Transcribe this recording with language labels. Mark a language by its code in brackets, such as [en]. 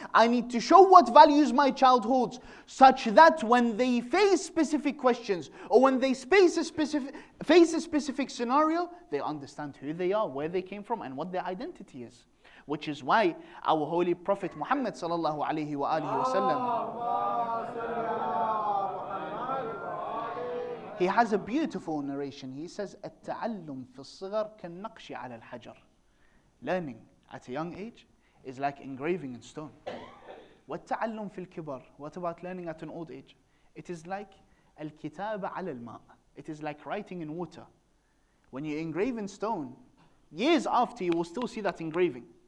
[en] I need to show what values my child holds, such that when they face specific questions, or when they face a specific scenario, they understand who they are, where they came from, and what their identity is. Which is why our holy Prophet Muhammad sallallahu alaihi wasallam, he has a beautiful narration. He says, [ar] "التعلم في الصغر كالنقش على الحجر." [en] Learning at a young age is like engraving in stone. [ar] وَالتَّعَلُّمْ فِي الْكِبَرِ. [en] What about learning at an old age? It is like [ar] الكتابة على الماء. [en] It is like writing in water. When you engrave in stone, years after you will still see that engraving.